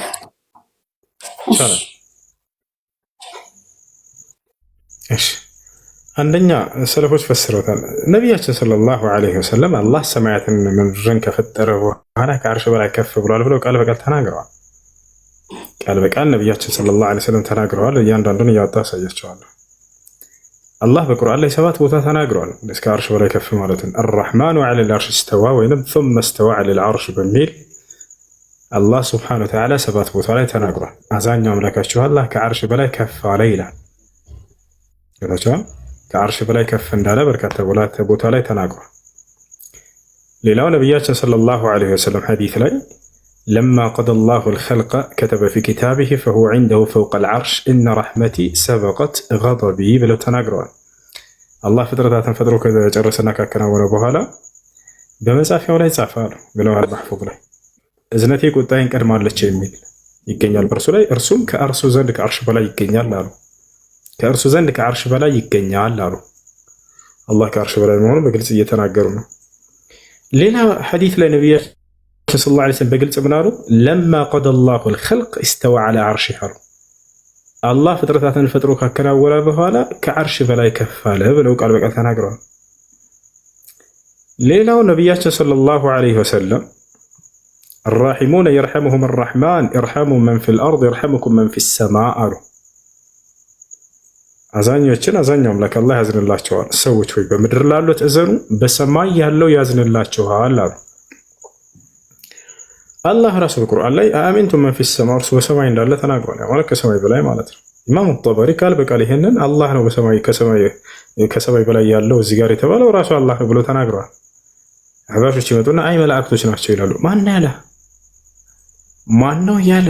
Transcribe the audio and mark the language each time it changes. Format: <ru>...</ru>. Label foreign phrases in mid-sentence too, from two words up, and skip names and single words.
<am>ይቻላል። እሺ አንደኛ ሰለፎች ፈስረውታል። ነቢያችን</am> <ar>صلى الله عليه وسلم</ar> <am>አላህ ሰማያትን ምድርን ከፈጠረ በኋላ ከአርሽ በላይ ከፍ ብሏል ብለው ቃል በቃል ተናግረዋል። ቃል በቃል ነቢያችን</am> <ar>صلى الله عليه وسلم</ar> <am>ተናግረዋል። እያንዳንዱን እያወጣሁ አሳያቸዋለሁ። አላህ በቁርአን ላይ 7 ቦታ ተናግረዋል እስከ አርሽ በላይ ከፍ ማለትን።</am> <ar>الرحمن على العرش استوى</ar> <am>ወይንም</am> <ar>ثم استوى على العرش</ar> <am>በሚል አላህ</am> <ar>سبحانه وتعالى</ar> <am>7 ቦታ ላይ ተናግሯል። አዛኛው አምላካችሁ አላህ ከአርሽ በላይ ከፍ አለ ይላል። ገብታችኋል? ከአርሽ በላይ ከፍ እንዳለ በርካታ ቦታ ላይ ተናግሯል። ሌላው ነቢያችን</am> <ar>صلى الله عليه وسلم</ar> <am>ሐዲስ ላይ</am> <ar>لما قضى الله الخلق كتب في كتابه فهو عنده فوق العرش إن رحمتي سبقت غضبي</ar> <am>ብለው ተናግረዋል። አላህ ፍጥረታትን ፈጥሮ ከጨረሰና ካከናወነ በኋላ በመጻፊያው ላይ ጻፈ ብለዋል። ማህፉዝ ላይ እዝነቴ ቁጣዬን ቀድማለች የሚል ይገኛል በእርሱ ላይ፣ እርሱም ከአርሱ ዘንድ ከአርሽ በላይ ይገኛል አሉ። ከእርሱ ዘንድ ከአርሽ በላይ ይገኛል አሉ። አላህ ከአርሽ በላይ መሆኑን በግልጽ እየተናገሩ ነው። ሌላ ሐዲስ ላይ ነቢያችን</am> <ar>صلى الله عليه وسلم</ar> <am>በግልጽ ምን አሉ?</am> <ar>لما قضى الله الخلق استوى على عرشه</ar> <am>አሉ። አላህ ፍጥረታትን ፈጥሮ ካከናወነ በኋላ ከአርሽ በላይ ከፍ አለ ብለው ቃል በቃል ተናግረዋል። ሌላው ነቢያችን</am> <ar>صلى الله عليه وسلم الراحمون يرحمهم الرحمن ارحموا من في الأرض يرحمكم من في السماء</ar> <am>አሉ። አዛኞችን አዛኛው አምላክ አላህ ያዝንላቸዋል። ሰዎች ሆይ በምድር ላሉት እዘኑ፣ በሰማይ ያለው ያዝንላችኋል አሉ። አላህ ራሱ በቁርአን ላይ</am> <ar>أأمنتم من في السماء</ar> <am>እርሱ በሰማይ እንዳለ ተናግሯል። ማለት ከሰማይ በላይ ማለት ነው። ኢማሙ ጠበሪ ቃል በቃል ይሄንን አላህ ነው በሰማይ ከሰማይ በላይ ያለው እዚህ ጋር የተባለው ራሱ አላህ ነው ብሎ ተናግሯል። አህባሾች ይመጡና አይ መላእክቶች ናቸው ይላሉ። ማን ያለ ማን ነው ያለ?</am>